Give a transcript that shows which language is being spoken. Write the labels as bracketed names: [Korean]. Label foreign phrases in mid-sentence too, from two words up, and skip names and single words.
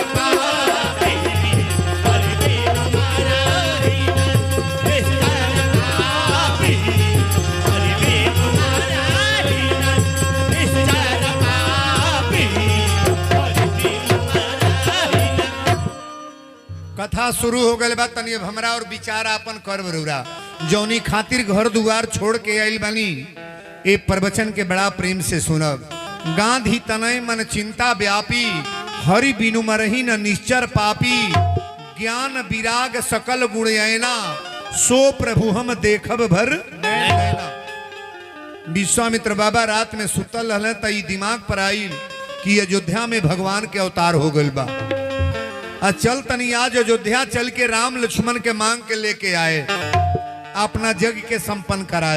[Awadhi] पापी, हरि बिनु मरहि न निसर पापी, हरि बिनु मरहि न निसर पापी, हरि बिनु मरहि न। [Bhojpuri] कथा शुरू हो गए बात तनी अब हमरा और विचार अपन कर बरूरा। जौनी खातिर घर दुआर छोड़ के आइल बानी ए प्रवचन के बड़ा प्रेम से सुनब। [Awadhi] गांधी तनय मन चिंता व्यापी, हरि बिनु मरहि न निश्चर पापी, ज्ञान विराग सकल गुण ऐना, सो प्रभु हम देखब भर नैना। [Bhojpuri] विश्वामित्र बाबा रात में सुतल रहले त ई दिमाग पर आइल कि अयोध्या में भगवान के अवतार हो गइल बा। चल तनी आज अयोध्या चल के राम लक्ष्मण के मांग के लेके आए, अपना जग के संपन्न कराए।